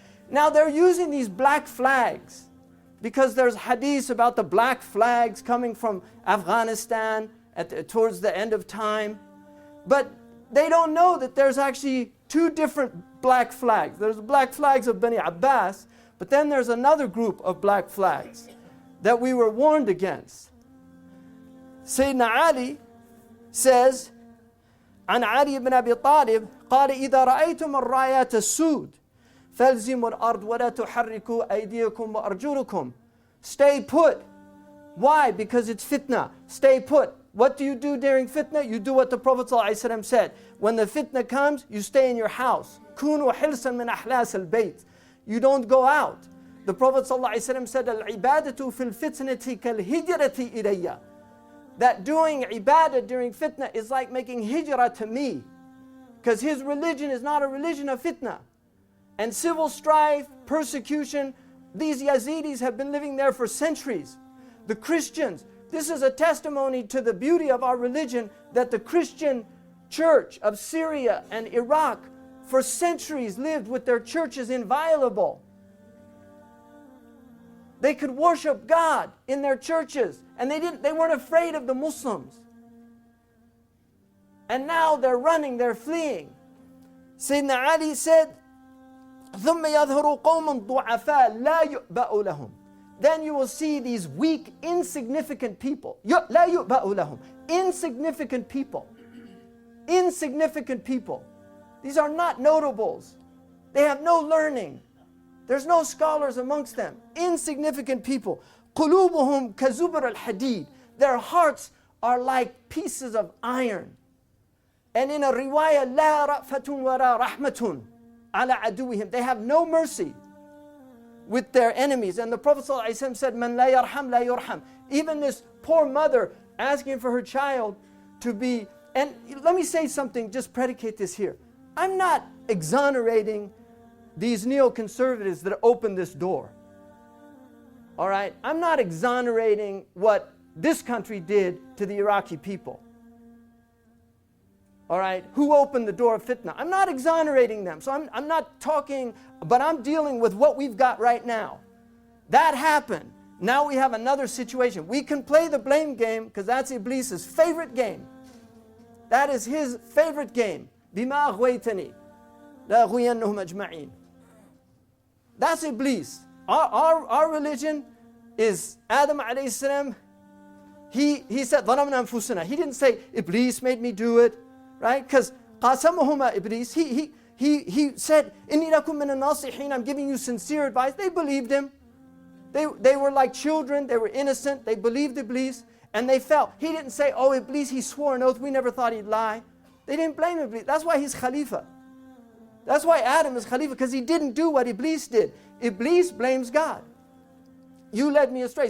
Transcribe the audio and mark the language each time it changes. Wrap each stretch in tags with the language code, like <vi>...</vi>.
<en>Now they're using these black flags because there's hadiths about the black flags coming from Afghanistan towards the end of time. But they don't know that there's actually two different black flags. There's the black flags of Bani Abbas, but then there's another group of black flags that we were warned against. Sayyidina Ali says,</en> <ar>عن علي بن أبي طالب قال إذا رأيتم الرايات السود فالزموا الأرض ولا تحركوا أيديكم وأرجلكم.</ar> <en>Stay put. Why? Because it's fitna. Stay put. What do you do during fitna? You do what the Prophet ﷺ said. When the fitna comes, you stay in your house.</en> <ar>كونوا حرصا من أحلاس البيت.</ar> <en>You don't go out. The Prophet ﷺ said,</en> <ar>العبادة في الفتنة كالهجرة إليّ.</ar> <en>That doing ibadah during fitna is like making hijrah to me. Because his religion is not a religion of fitna. And civil strife, persecution, these Yazidis have been living there for centuries. The Christians, this is a testimony to the beauty of our religion, that the Christian church of Syria and Iraq for centuries lived with their churches inviolable. They could worship God in their churches, and they weren't afraid of the Muslims. And now they're running, they're fleeing. Sayyidina Ali said,</en> <ar>ثُمَّ يَظْهُرُ قَوْمٌ ضُعَفَاء لَا يُؤْبَأُ لَهُمْ.</ar> <en>Then you will see these weak, insignificant people.</en> <ar>لَا يُؤْبَأُ لَهُمْ.</ar> <en>Insignificant people. Insignificant people. These are not notables. They have no learning. There's no scholars amongst them. Insignificant people.</en> <ar>قُلُوبُهُمْ كَزُبْرَ الْحَدِيدِ.</ar> <en>Their hearts are like pieces of iron. And in a riwayah,</en> <ar>لَا رَأْفَةٌ وَلَا رَحْمَةٌ عَلَى عَدُوِّهِمْ.</ar> <en>They have no mercy with their enemies. And the Prophet ﷺ said,</en> <ar>مَنْ لَا يَرْحَمْ لَا يُرْحَمْ.</ar> <en>Even this poor mother asking for her child to be... And let me say something, just predicate this here. I'm not exonerating these neoconservatives that opened this door. All right? I'm not exonerating what this country did to the Iraqi people. All right? Who opened the door of fitna? I'm not exonerating them. So I'm not talking, but I'm dealing with what we've got right now. That happened. Now we have another situation. We can play the blame game because that's Iblis's favorite game. That is his favorite game.</en> <ar>بِمَا أَغْوَيْتَنِي لَأَغْوِيَنَّهُمْ أَجْمَعِينَ.</ar> <en>That's Iblis. Our religion is Adam alayhi salam. He said,</en> <ar>ظَلَمْنَا أَنفُسَنَا.</ar> <en>He didn't say, Iblis made me do it. Right? Because قَاسَمَهُمَا Iblis. He said,</en> <ar>إِنِّي لَكُمْ مِنَ النَّاصِحِينَ.</ar> <en>I'm giving you sincere advice. They believed him. They were like children. They were innocent. They believed Iblis. And they fell. He didn't say, oh, Iblis, he swore an oath. We never thought he'd lie. They didn't blame Iblis. That's why he's Khalifa. That's why Adam is Khalifa, because he didn't do what Iblis did. Iblis blames God. You led me astray.</en>